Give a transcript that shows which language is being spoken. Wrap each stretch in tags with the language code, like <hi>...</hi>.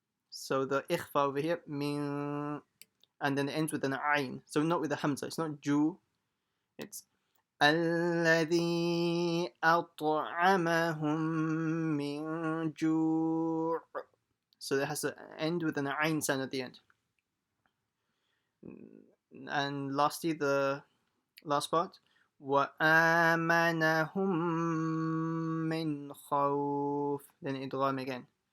<en>So the ikhfa over here, min, and then it ends with an ayn. So not with a hamza. It's not ju.</en> <ar>It's الذي أطعمهم من جوع.</ar> <en>So it has to end with an ayn sound at the end. And lastly, the last part.</en> <ar>وَآمَنَهُم مِّنْ خَوْفٍ.</ar> <en>Then idgham again.</en>